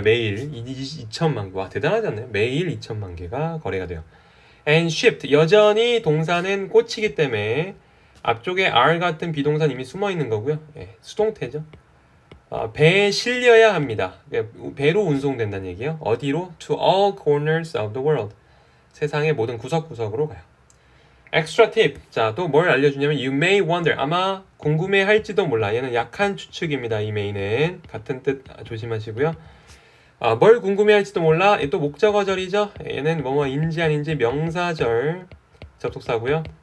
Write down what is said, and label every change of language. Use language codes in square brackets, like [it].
[ko] 매일 2천만 개. 와, 대단하지 않나요? 매일 2천만 개가 거래가 돼요. [en] and shipped. [ko] 여전히 동사는 꽃이기 때문에 앞쪽에 are 같은 비동사는 이미 숨어 있는 거고요. 수동태죠. 배에 실려야 합니다. 배로 운송된다는 얘기예요. 어디로? [en] To all corners of the world. [ko] 세상의 모든 구석구석으로 가요. [en] Extra tip. [ko] 자, 또 뭘 알려주냐면 [en] you may wonder. [ko] 아마 궁금해할지도 몰라. 얘는 약한 추측입니다. 이 may는 같은 뜻 조심하시고요. 뭘 궁금해할지도 몰라. 또 목적어절이죠. 얘는 뭐뭐인지 아닌지 명사절 접속사고요.